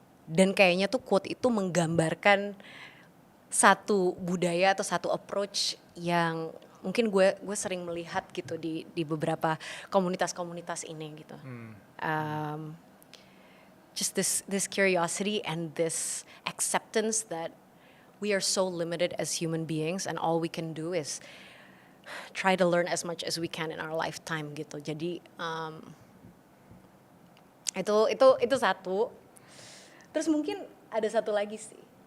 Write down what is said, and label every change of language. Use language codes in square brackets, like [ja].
[id] Dan kayaknya tuh quote itu menggambarkan satu budaya atau satu approach yang mungkin gue sering melihat gitu di beberapa komunitas-komunitas ini gitu. [en] Just this curiosity and this acceptance that we are so limited as human beings and all we can do is try to learn as much as we can in our lifetime gitu. [id] Jadi itu satu. Terus mungkin ada satu lagi sih.